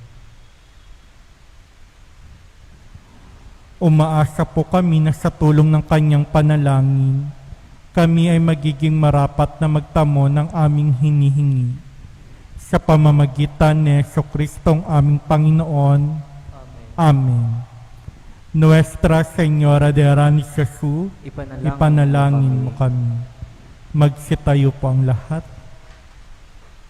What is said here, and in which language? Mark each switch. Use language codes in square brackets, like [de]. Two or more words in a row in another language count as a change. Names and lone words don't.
[tl] Umaasa po kami na sa tulong ng kanyang panalangin, kami ay magiging marapat na magtamo ng aming hinihingi. Sa pamamagitan ni Jesucristong aming Panginoon. Amen. Nuestra Señora de Aranzazu, ipanalangin mo kami. Magsitayo po ang lahat.